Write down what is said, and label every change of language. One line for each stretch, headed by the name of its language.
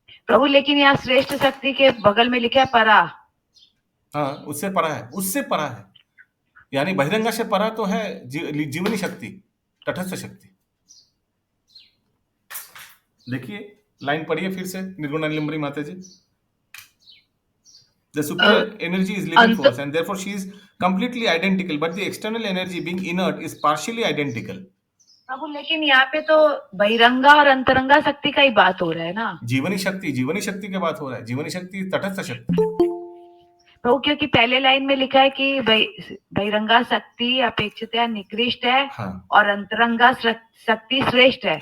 Hindi: प्रभु लेकिन यहाँ श्रेष्ठ शक्ति के बगल में लिखा है परा। हाँ, उससे परा है, उससे परा है, यानी बहिरंगा से परा तो है जीवनी शक्ति, तटस्थ शक्ति। देखिए लाइन पढ़िए फिर से, निर्गुणानिलंबरी माता जी।
English: The superior energy is living force and therefore she is completely identical, but the external energy being inert is partially identical।
Hindi: प्रभु लेकिन यहाँ पे तो बहिरंगा और अंतरंगा शक्ति का ही बात हो रहा है ना। जीवनी शक्ति की बात हो रहा है। जीवनी शक्ति तटस्थ शक्ति। प्रभु क्योंकि पहले लाइन में लिखा है कि बहिरंगा शक्ति अपेक्षितया निकृष्ट है, हाँ, और अंतरंगा शक्ति श्रेष्ठ है।